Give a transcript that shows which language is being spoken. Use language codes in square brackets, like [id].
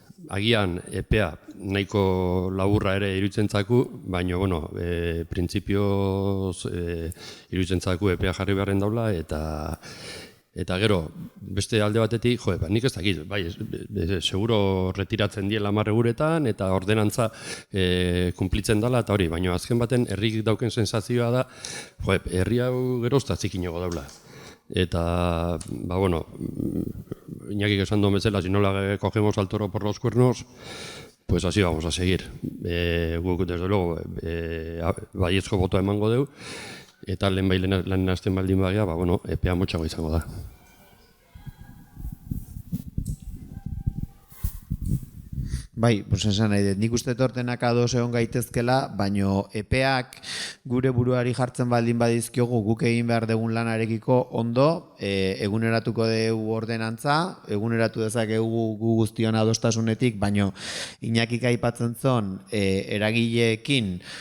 [eu] Agian epea nahiko laburra ere iruditzen zaku, baina, printzipioz iruditzen zaku epea jarri beharren daula, eta gero, beste alde batetik, nik ez dakit, seguro retiratzen diela 10 eguretan, eta ordenantza kumplitzen dela, eta hori, baina azken baten herrik dauken sensazioa da, herri hau gerozta zikinago daula. Eta, Iñakik esan duen bezala, [es] si no la cogemos al toro por los cuernos, pues así vamos a seguir. [eu] Guk, [es] desde luego, [eu] baiezko botoa emango deu, eta lehen hasten baldin bagia, epea motxago izango da. Bai, esan nahi dut, nik uste tortenak ados egon gaitezkela, baino epeak gure buruari jartzen baldin badizkiogu guk egin behar dugun lanarekiko ondo, eguneratuko dugu ordenantza, eguneratu dezakegu gu guztion adostasunetik, baino Iñakik aipatzen zon eragileekin